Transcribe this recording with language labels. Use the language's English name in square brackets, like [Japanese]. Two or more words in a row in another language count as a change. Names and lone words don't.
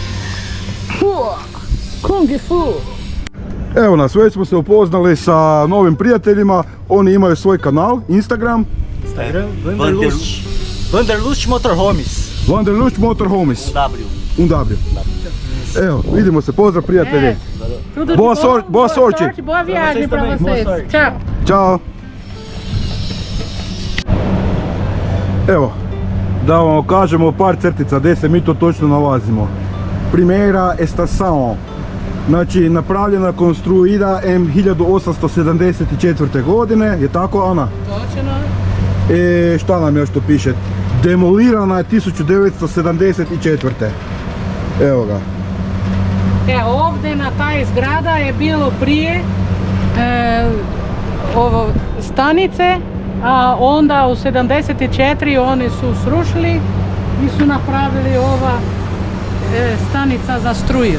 [Croatian] Kung fu. Evo nas, već smo se upoznali sa novim prijateljima. Oni imaju svoj kanal, Instagram. Wanderlust Motorhomes. Wanderlust Motorhomes. W. W. Evo, vidimo se, pozdrav prijatelji. [Portuguese] Boa sorte. Boa viagem pra Boa vocês. sorte. Tchau. [Croatian] Ćao. Evo, da vam kažemo par crtica gdje se mi to točno nalazimo. [Portuguese] Primeira estação. [Croatian] Znači, napravljena konstruida M1874. godine, je tako, Ana? Točno. Šta nam još tu piše? Demolirana je 1974. Evo ga. Ovdje na taj zgrada je bilo prije ovo stanice, a onda u 74 oni su srušili i su napravili ova stanica za struju,